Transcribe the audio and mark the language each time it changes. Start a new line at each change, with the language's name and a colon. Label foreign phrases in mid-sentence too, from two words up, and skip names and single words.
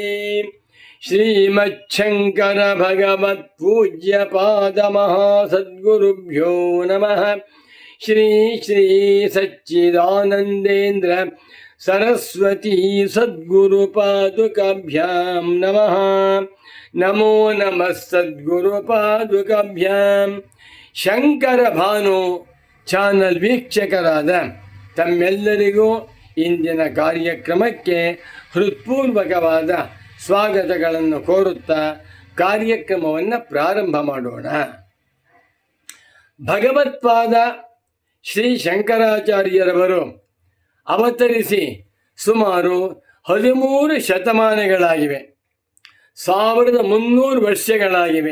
Sanskrit: श्रीमच्छङ्कर भगवत्पूज्यपादमहासद्गुरुभ्यो नमः। श्री श्री सच्चिदानन्देन्द्र सरस्वती सद्गुरुपादुकाभ्यां नमः। नमो नमः सद्गुरुपादुकाभ्यां।
Kannada: ಶಂಕರ ಭಾನು ಚಾನಲ್ ವೀಕ್ಷಕರಾದ ತಮ್ಮೆಲ್ಲರಿಗೂ ಇಂದಿನ ಕಾರ್ಯಕ್ರಮಕ್ಕೆ ಹೃತ್ಪೂರ್ವಕವಾದ ಸ್ವಾಗತಗಳನ್ನು ಕೋರುತ್ತಾ ಕಾರ್ಯಕ್ರಮವನ್ನು ಪ್ರಾರಂಭ ಮಾಡೋಣ. ಭಗವತ್ಪಾದ ಶ್ರೀ ಶಂಕರಾಚಾರ್ಯರವರು ಅವತರಿಸಿ ಸುಮಾರು 13 ಶತಮಾನಗಳಾಗಿವೆ, 1300 ವರ್ಷಗಳಾಗಿವೆ.